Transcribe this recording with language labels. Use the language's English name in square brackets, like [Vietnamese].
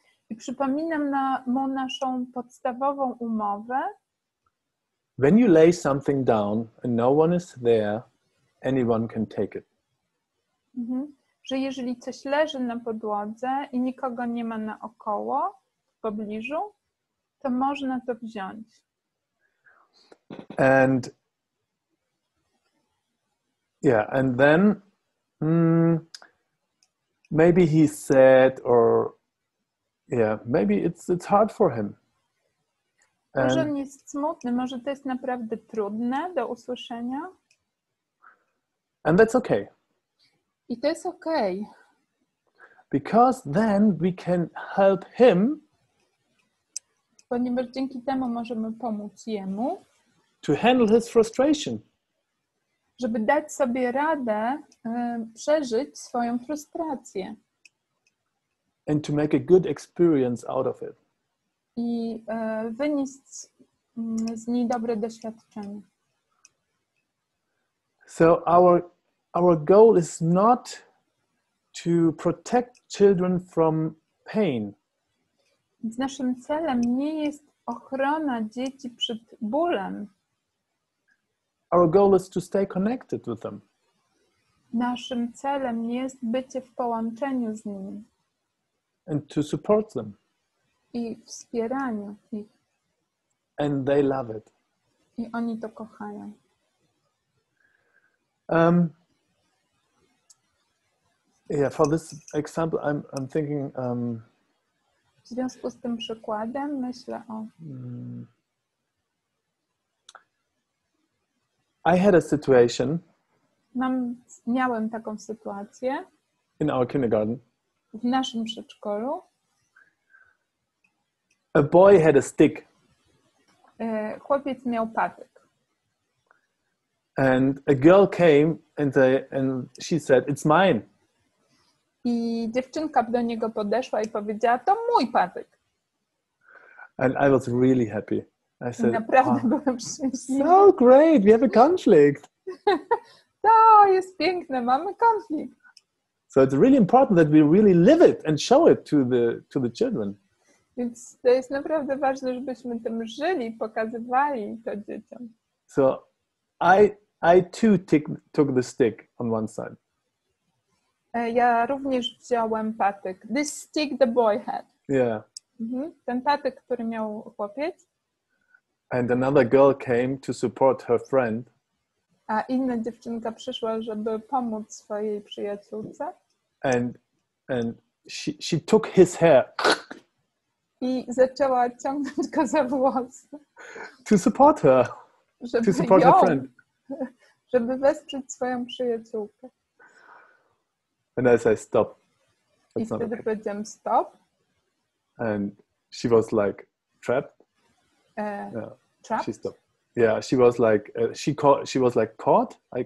[Polish] I przypominam mu naszą podstawową umowę. [English] When you lay something down and no one is there, anyone can take it. [Polish] Że jeżeli coś leży na podłodze i nikogo nie ma naokoło, w pobliżu, to można to wziąć. [English] And then maybe he's sad, or maybe it's hard for him. [Polish] Może on jest smutny, może to jest naprawdę trudne do usłyszenia. [English] And that's okay. [Polish] I to jest okej. [English] Because then we can help him, [Polish] ponieważ dzięki temu możemy pomóc jemu, [English] to handle his frustration. [Polish] Żeby dać sobie radę przeżyć swoją frustrację. [English] And to make a good experience out of it. [Polish] I wynieść z niej dobre doświadczenie. [English] So our goal is not to protect children from pain. [Polish] Więc naszym celem nie jest ochrona dzieci przed bólem. [English] Our goal is to stay connected with them. [Polish] Naszym celem jest bycie w połączeniu z nimi. [English] And to support them. [Polish] I wspieraniu ich. [English] And they love it. [Polish] I oni to kochają. [English] For this example, I'm thinking. [Polish] W związku z tym przykładem myślę o. [English] I had a situation. [Polish] Miałem taką sytuację. [English] In our kindergarten. [Polish] W naszym przedszkolu. [English] A boy had a stick. [Polish] Chłopiec miał patyk. [English] And a girl came and she said, "It's mine." [Polish] I dziewczynka do niego podeszła i powiedziała, to mój patyk. [English] And I was really happy. I said, [Polish] naprawdę byłem szczęśliwy. [English] So great, we have a conflict. [Polish] To jest piękne, mamy konflikt. [English] So it's really important that we really live it and show it to the children. [Polish] Więc to jest naprawdę ważne, żebyśmy tym żyli, pokazywali to dzieciom. [English] So I too took the stick on one side. Ja również wziąłem patyk. This stick the boy had. Yeah. [Polish] Ten patyk, który miał chłopiec. [English] And another girl came to support her friend. [Polish] A inna dziewczynka przyszła, żeby pomóc swojej przyjaciółce. [English] And she took his hair. [Polish] I zaczęła ciągnąć go za włosy. [English] To support her. To support her friend. [Polish] Żeby wesprzeć swoją przyjaciółkę. [English] And I say stop. [Polish] I wtedy powiedziałem stop. [English] And she was like trapped. Trapped? She stopped. Yeah, she was like she was like caught.